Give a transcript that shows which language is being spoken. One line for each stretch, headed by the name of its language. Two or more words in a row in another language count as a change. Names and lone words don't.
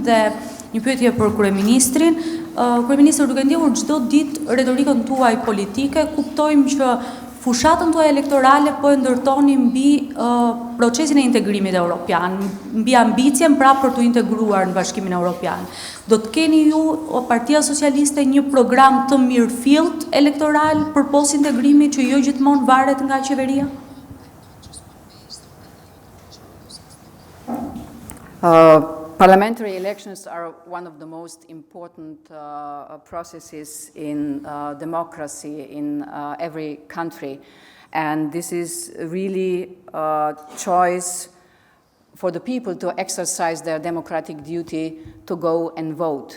Albanian: Dhe një pyetje për kryeministrin. Kryeministri, duke ndjehur çdo ditë retorikën tuaj politike, kuptojmë që fushatën tuaj elektorale po e ndërtoni mbi procesin e integrimit evropian, mbi ambicjen pra për të integruar në Bashkimin Evropian. Do të keni ju, Partia Socialiste, një program të mirëfillt elektoral për pos integrimit që jo gjithmonë varet nga qeveria?
English: Parliamentary elections are one of the most important processes in democracy in every country. And this is really a choice for the people to exercise their democratic duty to go and vote.